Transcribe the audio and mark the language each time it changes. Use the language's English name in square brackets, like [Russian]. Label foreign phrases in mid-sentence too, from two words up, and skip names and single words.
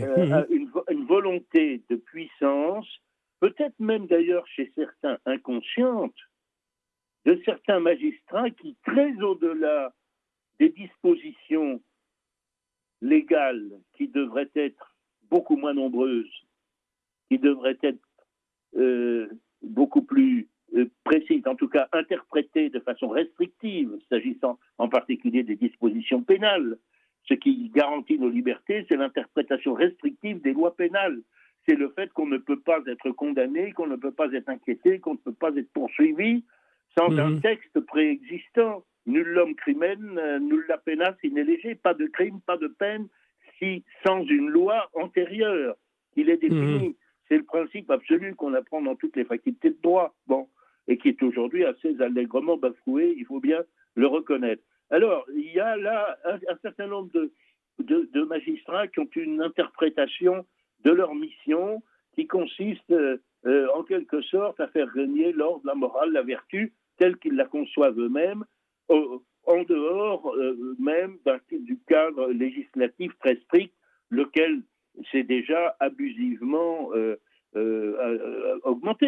[French] Une volonté de puissance, peut-être même d'ailleurs chez certains inconsciente, de certains magistrats qui, très au-delà des dispositions légales qui devraient être beaucoup moins nombreuses, qui devraient être beaucoup plus précises, en tout cas interprétées de façon restrictive, s'agissant en particulier des dispositions pénales. Ce qui garantit nos libertés, c'est l'interprétation restrictive des lois pénales. C'est le fait qu'on ne peut pas être condamné, qu'on ne peut pas être inquiété, qu'on ne peut pas être poursuivi sans un texte préexistant. [Latin] Nullum crimen, nulla pena sine lege. [French] Pas de crime, pas de peine, sans une loi antérieure qui l'ait définie. C'est le principe absolu qu'on apprend dans toutes les facultés de droit, et qui est aujourd'hui assez allègrement bafoué, il faut bien le reconnaître. Alors, il y a là un certain nombre de magistrats qui ont une interprétation de leur mission qui consiste en quelque sorte à faire régner l'ordre, la morale, la vertu, telle qu'ils la conçoivent eux-mêmes, en dehors même du cadre législatif très strict, lequel s'est déjà abusivement augmenté.